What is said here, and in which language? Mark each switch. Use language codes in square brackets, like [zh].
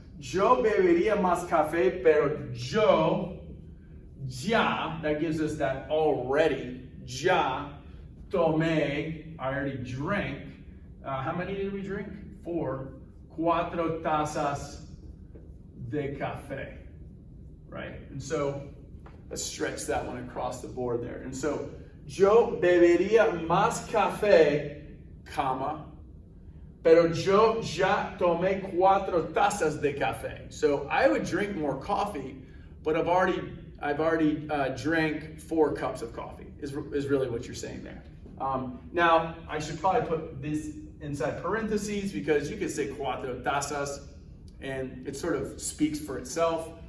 [es] Yo bebería más café, pero yo ya, [en] that gives us that already, [es] ya tomé, [en] I already drank. How many did we drink? 4. [es] 4 tazas de café, [en] right? And so let's stretch that one across the board there. And so, [es] yo bebería más café, [en] comma, [es] pero yo ya tomé 4 tazas de café. [en] So I would drink more coffee, but I've already drank 4 cups of coffee, is really what you're saying there. Now, I should probably put this inside parentheses because you could say 4 tazas and it sort of speaks for itself.